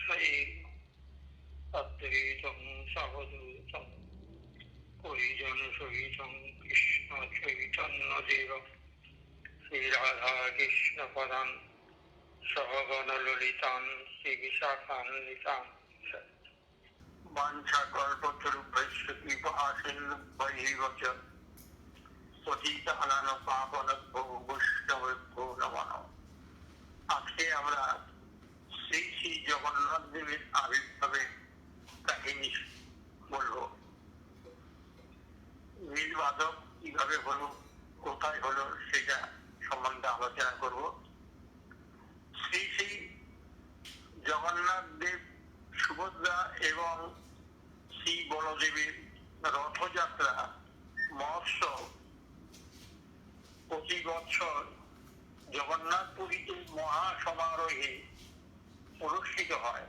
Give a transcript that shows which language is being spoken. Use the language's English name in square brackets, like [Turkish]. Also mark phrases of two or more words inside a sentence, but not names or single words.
[Sanskrit] सद्वैतं सवधूतं परिजनसहितं कृष्णचैतन्यदेवं श्रीराधाकृष्णपदं सहगणललितां श्रीविशाखान्वितां वाञ्छाकल्पतरुभ्यश्च कृपासिन्धुभ्यैव च পতিতানাং বৈষ্ণবেভ্যো নমঃ। [Bangla] আজকে আমরা শ্রী শ্রী জগন্নাথ দেবের আবির্ভাবের কাহিনী বলবো। নীলমাধব কিভাবে হলো, কোথায় হলো, সেটা সম্বন্ধে আলোচনা করব। শ্রী শ্রী জগন্নাথ দেব, সুভদ্রা এবং শ্রী বলদেবের রথযাত্রা মহোৎসব প্রতি বছর জগন্নাথ পুরীতে মহা সমারোহে অনুষ্ঠিত হয়।